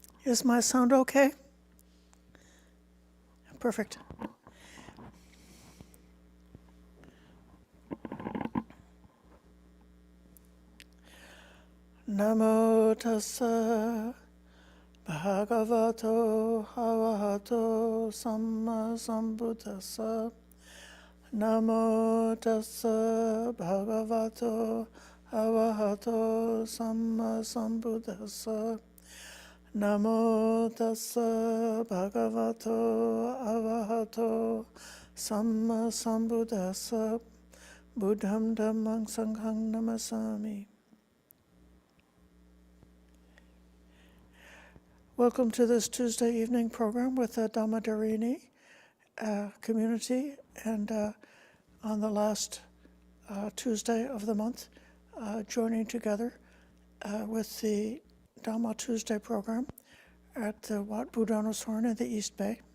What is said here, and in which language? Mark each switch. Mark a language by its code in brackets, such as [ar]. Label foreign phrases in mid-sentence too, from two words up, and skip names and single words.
[en] Is my sound okay? Perfect. [pi] Namo tassa bhagavato arahato samma sambuddhassa. Namo tassa bhagavato arahato samma sambuddhassa. Namo tassa bhagavato arahato samma sambuddhassa. Buddham dhammang sanghang namasami. [en] Welcome to this Tuesday evening program with the Dhamma Dharini community, and on the last Tuesday of the month, joining together with the Dhamma Tuesday program at the Wat Buddhanosorn in the East Bay.